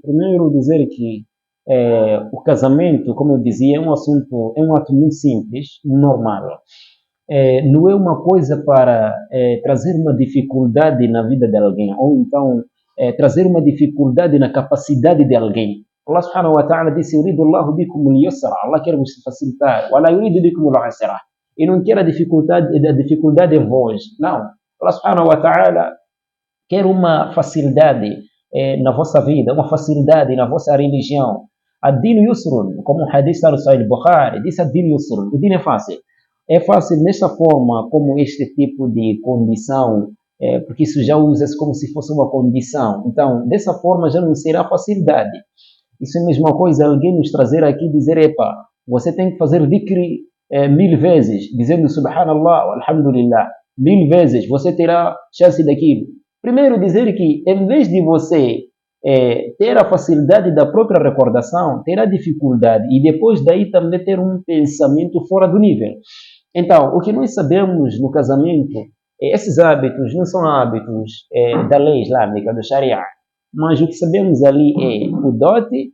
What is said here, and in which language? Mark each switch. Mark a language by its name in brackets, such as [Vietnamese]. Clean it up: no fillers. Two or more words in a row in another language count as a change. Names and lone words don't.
[Portuguese] Primeiro, dizer que o casamento, como eu dizia, é um ato muito simples, normal. Não é uma coisa para trazer uma dificuldade na vida de alguém, ou então trazer uma dificuldade na capacidade de alguém. [Arabic] الله سبحانه وتعالى [Portuguese] disse: [Arabic] "يريد الله بكم اليسر", [Portuguese] Allah quer vos facilitar, [Arabic] "ولا يريد بكم العسر", [Portuguese] e não quer a dificuldade em vós. Não, [Arabic] الله سبحانه وتعالى [Portuguese] quer uma facilidade na vossa vida, uma facilidade na vossa religião. [Arabic] الدين يسر, [Portuguese] como o hadith está no Sahih Bukhari, diz [Arabic] الدين يسر, [Portuguese] o din é fácil. É fácil nesta forma, como este tipo de condição, porque isso já usa-se como se fosse uma condição. Então, dessa forma já não será facilidade. Isso é a mesma coisa, alguém nos trazer aqui e dizer: epa, você tem que fazer dhikri 1000 vezes, dizendo [Arabic] سبحان الله، الحمد لله, [Portuguese] 1000 vezes, você terá chance daquilo. Primeiro, dizer que em vez de você ter a facilidade da própria recordação, terá dificuldade, e depois daí também ter um pensamento fora do nível. Então, o que nós sabemos no casamento, esses hábitos não são hábitos da lei islâmica, do Sharia, mas o que sabemos ali é o dote.